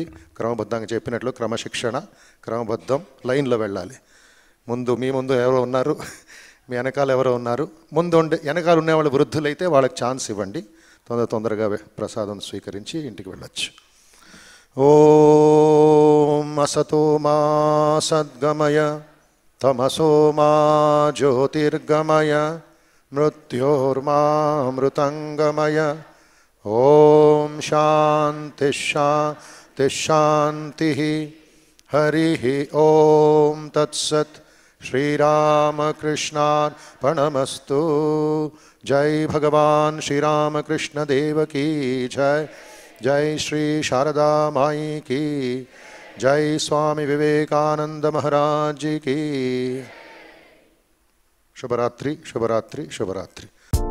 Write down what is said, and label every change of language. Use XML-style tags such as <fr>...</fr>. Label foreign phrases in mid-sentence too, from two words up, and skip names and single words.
<te>క్రమబద్ధంగా చెప్పినట్లు క్రమశిక్షణ, క్రమబద్ధం, లైన్లో వెళ్ళాలి. మీ ముందు ఎవరో ఉన్నారు, మీ వెనకాల ఎవరో ఉన్నారు. వెనకాల ఉండేవాళ్ళు వృద్ధులైతే వాళ్ళకి ఛాన్స్ ఇవ్వండి. తొందరగా ప్రసాదం స్వీకరించి ఇంటికి వెళ్ళచ్చు.</te> <sa>ఓం అసతో మా సద్గమయ तमसो मा ज्योतिर्गमय मृत्योर्मामृतङ्गमय ॐ शान्ति शान्ति शान्तिः हरिः ॐ तत्सत्</sa> <hi>श्रीरामकृष्णार्पणमस्तु जय भगवान श्री रामकृष्ण देव की जय जय श्री शारदा माई की जय स्वामी विवेकानंद महाराज जी की शुभरात्रि शुभरात्रि शुभरात्रि।</hi>